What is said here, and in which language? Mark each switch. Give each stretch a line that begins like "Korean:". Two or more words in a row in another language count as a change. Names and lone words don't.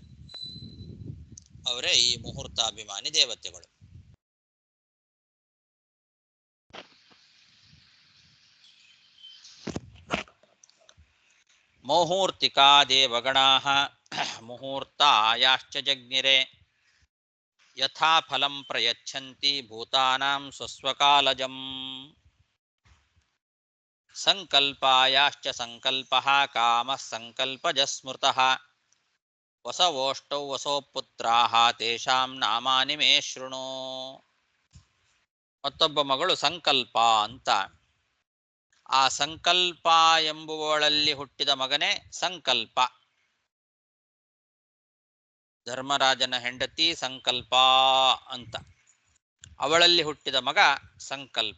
Kannada: ಅವರೇ ಈ ಮುಹೂರ್ತಾಭಿಮಾನಿ ದೇವತೆಗಳು.
Sanskrit: ಮುಹೂರ್ತಿಕಾ ದೇವಗಣಾಃ ಮುಹೂರ್ತಾಯಾಶ್ಚ ಜಜ್ಞಿರೆ ಯಥಾ ಫಲಂ ಪ್ರಯಚ್ಛಂತಿ ಭೂತಾನಾಂ ಸ್ವಸ್ವಕಾಲಜಂ. ಸಂಕಲ್ಪಾಯಾಶ್ಚ ಸಂಕಲ್ಪಃ ಕಾಮಃ ಸಂಕಲ್ಪಜಃ ಸ್ಮೃತಃ ವಸವೋಷ್ಟೌ ವಸೋಪುತ್ರಾಃ ತೇಷಾಂ ನಾಮಾನಿ ಮೇ ಶೃಣು.
Kannada: ಮತ್ತೊಬ್ಬ ಮಗಳು ಸಂಕಲ್ಪ ಅಂತ. ಆ ಸಂಕಲ್ಪ ಎಂಬುವಳಲ್ಲಿ ಹುಟ್ಟಿದ ಮಗನೇ ಸಂಕಲ್ಪ. ಧರ್ಮರಾಜನ ಹೆಂಡತಿ ಸಂಕಲ್ಪ ಅಂತ. ಅವಳಲ್ಲಿ ಹುಟ್ಟಿದ ಮಗ ಸಂಕಲ್ಪ.